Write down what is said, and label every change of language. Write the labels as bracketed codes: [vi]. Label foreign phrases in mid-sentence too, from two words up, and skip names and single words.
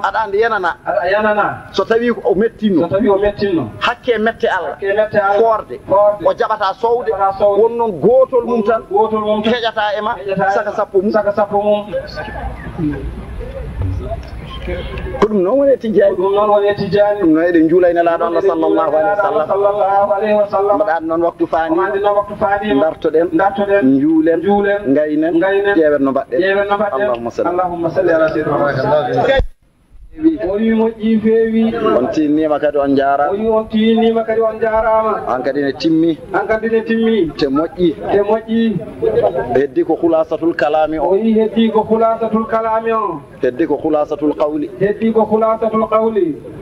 [ff] Aɗa anndi yenana. Aɗa yenana. So tawi o mettinno. So tawi o mettinno. Hakke mette Allah. Hakke mette Allah. Foorde. Forde. O jaɓata sowde. Jaɓata sowde. Won noon gotol mum tan. Gotol mum tan. Heƴata e ma. Heƴata e Saka ma. sappo mum. Saka sappo mum. Ko ɗum noon woni e Tijani. Ko ɗum noon woni e Tijani. Ɗum noon eɗen juula e Nelaɗo Allah Eɗen juula [ar] صلى الله عليه وسلم. صلى الله عليه وسلم. [ff] Mbaɗa ɗum noon waktu faandi. Mbaɗa ɗum noon waktu faandi. Dartoɗen. Dartoɗen. Njuulen. Njuulen. Gaynen. Gaynen. Ƴeewen no mbaɗɗen. Ƴeewen no mbaɗɗen. [ar] اللهم صل. اللهم صل على سيدنا محمد. [ff] O wi moƴƴi feewi. On tinnima kadi on jaarama. O wi on tinnima kadi on jaarama. An kadi ne timmi. An kadi ne timmi. Te moƴƴi. Te moƴƴi. Heddi ko [ar] خلاصة الكلام [ff] o. O wi heddi ko [ar] خلاصة الكلام [ff] o. Heddi ko [ar] خلاصة القول. [ff] Heddi ko [ar] خلاصة القول.